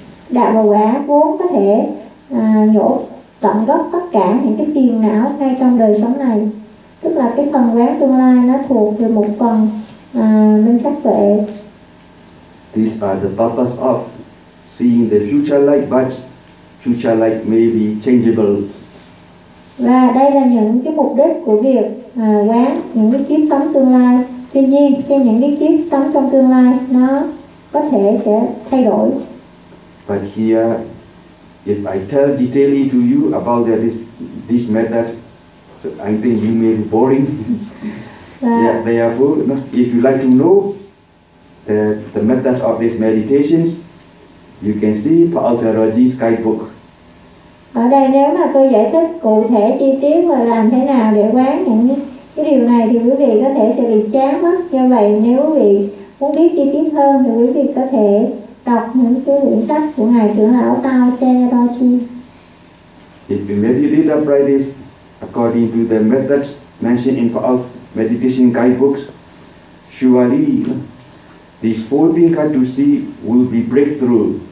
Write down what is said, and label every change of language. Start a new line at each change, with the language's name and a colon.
Vietnamese: đạo và quả vốn có thể nhổ tận gốc tất cả những cái phiền não ngay trong đời sống này. Tức là cái phần quán tương lai nó thuộc về một phần minh sát tuệ.
English: These are the buffers of seeing the future light, but future light may be changeable.
Vietnamese: Và đây là những cái mục đích của việc quán những cái kiếp sống tương lai. Tuy nhiên, khi những cái kiếp sống trong tương lai nó có thể sẽ thay đổi.
English: But here, if I tell detailly to you about this method, so I think you may be boring. Yeah, therefore, if you like to know the method of these meditations, you can see Paulsaraji's guidebook.
Vietnamese: Ở đây nếu mà tôi giải thích cụ thể chi tiết và làm thế nào để quán những cái điều này thì quý vị có thể sẽ bị chán mất. Do vậy nếu quý vị muốn biết chi tiết hơn thì quý vị có thể đọc những cái quyển sách của ngài trưởng lão Paulsaraji.
English: If you meditate uprightly according to the methods mentioned in Paulsaraji's meditation guidebooks, surely these four things that you see will be breakthrough.